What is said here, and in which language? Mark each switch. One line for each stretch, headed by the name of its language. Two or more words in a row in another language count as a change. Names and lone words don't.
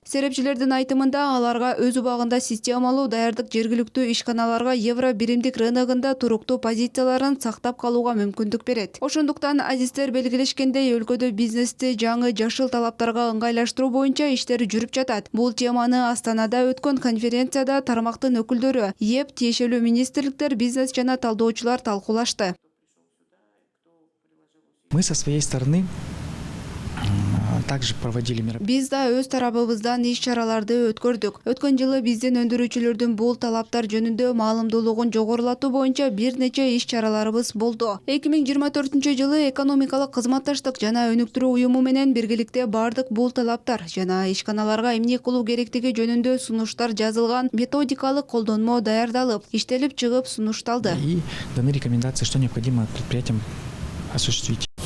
Kyrgyz: Серепчилердин айтымында, аларга өз убагында системалуу даярдык жергиликтүү ишканаларга евро биримдик рыногунда туруктуу позицияларын сактап калууга мүмкүндүк берет. Ошондуктан азиздер белгилешкендей, өлкөдө бизнести жаңы жашыл талаптарга ыңгайлаштыруу боюнча иштер жүрүп жатат. Бул теманы Астанада өткөн конференцияда тармактын өкүлдөрү, ЕП, тиешелүү министрликтер, бизнес жана талдоочулар талкуулашты.
Russian: Мы со своей стороны также проводили мероприятия.
Kyrgyz: Биз да өз тарабыбыздан иш-чараларды өткөрдүк. Өткөн жылы биздин өндүрүүчүлөрдүн бул талаптар жөнүндө маалымдуулугун жогорулатуу боюнча бир нече иш-чараларыбыз болду. 2024-жылы экономикалык кызматташтык жана өнүктүрүү уюму менен биргеликте бардык бул талаптар жана ишканаларга эмне кылуу керектиги жөнүндө сунуштар жазылган методикалык колдонмо даярдалып, иштелип чыгып сунушталды.
Russian: И даны рекомендации, что необходимо предприятиям осуществить.